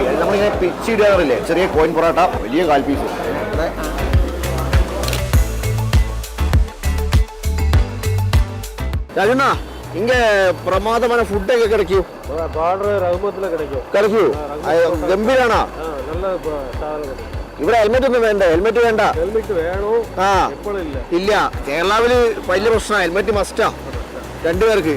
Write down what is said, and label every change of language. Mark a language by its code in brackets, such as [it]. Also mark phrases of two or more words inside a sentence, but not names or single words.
[ml] നമ്മളിങ്ങനെ പിച്ചിടാറില്ലേ ചെറിയ കോയിൻ പൊറോട്ട വലിയ കാൽ പീസ്. [ta] ராஜண்ணா இங்க பிரமாதமான ஃபுட் எங்க கிடைக்கும்? பார்டர் ரகுமத்துல கிடைக்கும். [ml] ഗംഭീരാണോ? നല്ല സാധനം கிடைக்கும். ഇവിടെ ഹെൽമെറ്റ് ഒന്നും വേണ്ട? ഹെൽമെറ്റ് വേണ്ട. ഹെൽമെറ്റ് വേണോ? എപ്പോഴും ഇല്ല. കേരളാവില് വലിയ പ്രശ്നമാണ്, [en] helmet must [ml] രണ്ടുപേർക്ക്.